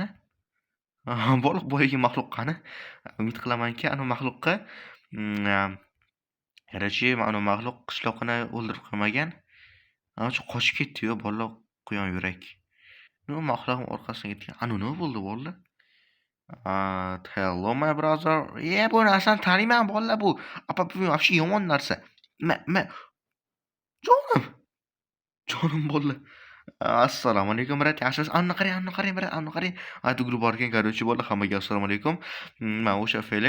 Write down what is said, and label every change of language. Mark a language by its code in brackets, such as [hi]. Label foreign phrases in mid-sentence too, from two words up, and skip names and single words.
[uz] Boliq boyagi maxluq qani? Umid qilamanki, maxluqqa [ru] Короче, [uz] mana maxluq qishloqni o'ldirib qo'ymagan. Shu qochib ketdi-yu, bola quyon yurak. Maxluqning orqasidan ketgan. Nima bo'ldi bolalar? [en] Hello my brother. [uz] Bu narsani taniyman bolalar bu. Bu [ru] вообще [uz] yomon narsa. Jonim bolalar. Assalomu alaykum brat. Yaxshimisiz? Qarang brat, Tugilib borgan, [ru] короче, [uz] bolalar hammaga assalomu alaykum. Men o'sha Felix.